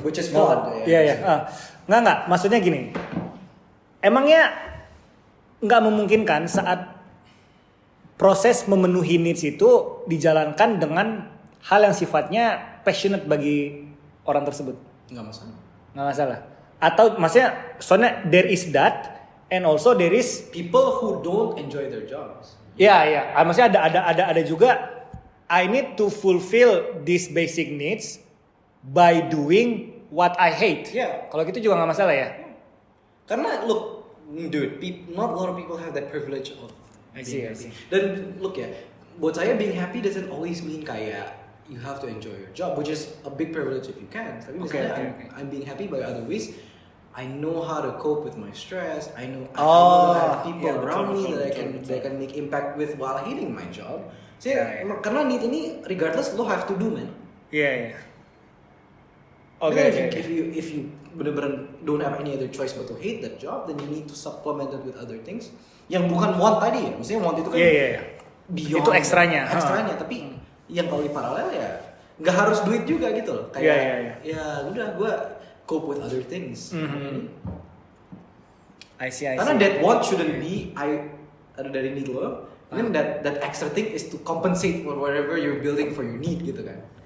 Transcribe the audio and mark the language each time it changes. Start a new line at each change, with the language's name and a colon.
English: Which is flawed.
Indonesian: Iya. Nggak. Maksudnya gini. Emangnya nggak memungkinkan saat proses memenuhi needs itu dijalankan dengan hal yang sifatnya passionate bagi orang tersebut? Nggak masalah. Atau maksudnya soalnya
English: there is that and also there is people who don't enjoy their jobs.
Indonesian: Iya. Maksudnya ada juga
English: I need to fulfill these basic needs by doing what I hate. Yeah.
Indonesian: Kalau gitu juga nggak masalah ya.
English: Karena look, dude, not a lot of people have that privilege of being happy. Dan look ya,
Indonesian: buat saya
English: being happy doesn't always mean
Indonesian: kayak
English: you have to enjoy your job, which is a big privilege if you can.
Indonesian: Tapi misalnya
English: I'm being happy by other ways. I know how to cope with my stress. I know I have people around me that I can make impact with while hating my job.
Indonesian: Karena
English: need
Indonesian: ini
English: regardless lo have to do man.
Indonesian: Iya.
English: If you
Indonesian: bener-bener
English: don't have any other choice but to hate that job, then you need to supplement it with other things.
Indonesian: Yang bukan want tadi ya, maksudnya want itu kan beyond. Itu ekstranya. Tapi yang kalau di paralel ya nggak harus duit juga gitu loh. Kayak ya udah gue
English: cope with other things. I see.
Indonesian: Karena
English: that want shouldn't be
Indonesian: ada dari
English: need lo. And then that extra thing is to compensate for whatever you're building for your need
Indonesian: gitu kan.